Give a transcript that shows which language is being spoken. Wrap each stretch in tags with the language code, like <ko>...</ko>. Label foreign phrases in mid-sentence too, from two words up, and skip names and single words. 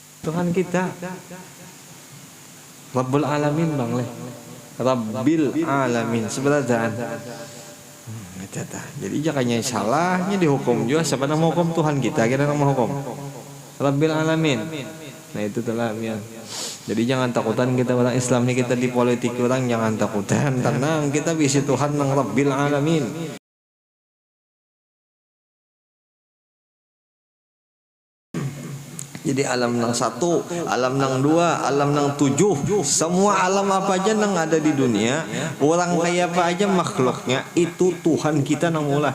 <id>Tuhan kita. Rabbul Alamin bang leh. Rabbil Alamin sebenarnya. Jadi jangannya salahnya dihukum juga. Siapa yang mau hukum? Tuhan kita. Kita yang mau hukum Rabbil Alamin. Nah itu telah ya. Jadi jangan takutan kita orang Islam ni, kita di politik orang jangan takutan. Tenang, kita bisi Tuhan yang Rabbil Alamin. Jadi alam nang 1, alam nang 2, alam nang 7, semua alam apa aja nang ada di dunia, orang kayak apa aja makhluknya, itu Tuhan kita nang mula.</id>